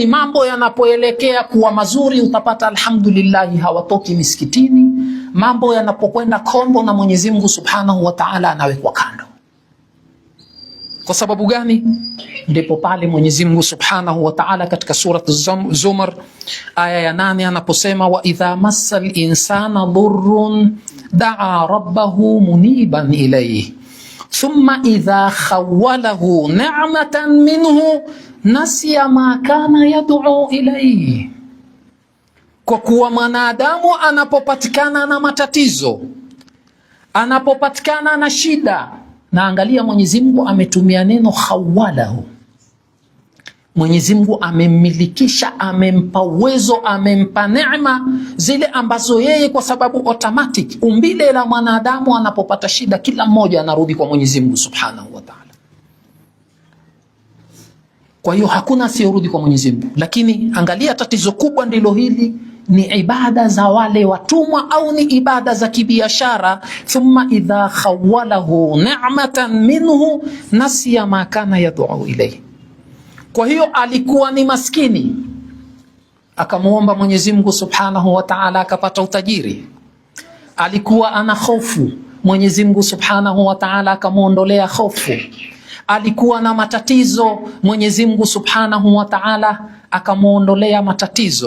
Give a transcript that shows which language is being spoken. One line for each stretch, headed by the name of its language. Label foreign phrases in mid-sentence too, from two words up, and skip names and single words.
Swahili: Mambo yanapoelekea kuwa mazuri utapata alhamdulillah hawatoki misikitini. Mambo yanapokwenda kombo na Mwenyezi Mungu
Arabic: سبحانه وتعالى
Swahili: anawekwa kando. Kwa sababu gani? Ndipo pale Mwenyezi Mungu
Arabic: سبحانه وتعالى
Swahili: katika surat Az-Zumar aya ya 8 anaposema,
Arabic: وإذا مس الإنسان ضر دعا ربه منيبا إليه ثم إذا خوله نعمة منه نسي ما كان يدعو إليه.
Swahili: Kwa kuwa mwanadamu anapopatikana na matatizo, anapopatikana na shida, na angalia Mwenyezi Mungu ametumia neno khawwalahu. Mwenyezi Mungu amemmilikisha, amempa uwezo, amempa neema zile ambazo yeye, kwa sababu automatic umbile la mwanadamu anapopata shida kila mmoja anarudi kwa Mwenyezi Mungu
Arabic: سبحانه وتعالى.
Swahili: Kwa hiyo hakuna asiyorudi kwa Mwenyezi Mungu. Lakini angalia tatizo kubwa ndilo hili, ni ibada za wale watumwa au ni ibada za kibiashara.
Arabic: ثم إذا خوله نعمة منه نسي ما كان يدعو إليه.
Swahili: Kwa hiyo alikuwa ni maskini, akamuomba Mwenyezi Mungu
Arabic: سبحانه وتعالى,
Swahili: akapata utajiri. Alikuwa ana hofu, Mwenyezi Mungu
Arabic: سبحانه وتعالى
Swahili: akamuondolea hofu. Alikuwa na matatizo, Mwenyezi Mungu
Arabic: سبحانه وتعالى
Swahili: akamuondolea matatizo.